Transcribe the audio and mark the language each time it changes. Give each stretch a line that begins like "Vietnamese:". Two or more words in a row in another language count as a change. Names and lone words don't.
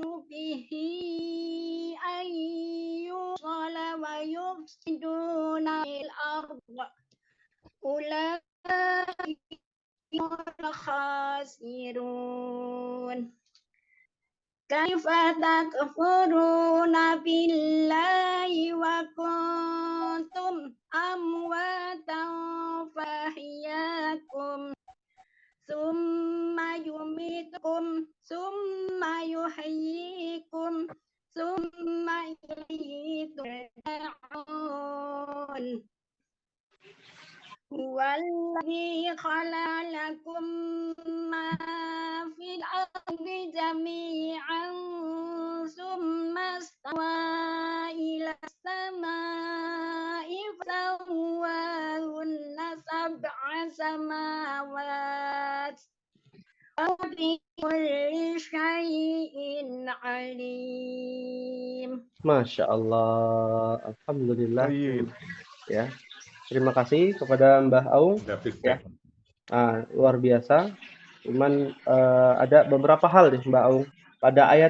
Arabic: به أن يوصل ويفسدون في الأرض أولئك خاسرون. كيف تكفرون بالله وكنتم أمواتا فأحياكم ثم يميتكم ثم يحييكم ثم إليه ترجعون. هو الذي خلقكم ما في الأرض جميعا ثم استوى إلى السماء فسواهن سبع سماوات وبكل شيء عليم. ما شاء الله، الحمد لله.
Indonesian: Baik. Ya, terima kasih kepada Mbah Aung. Ada Ya, feedback. luar biasa. Cuman ada beberapa hal nih Mbak Aung pada ayat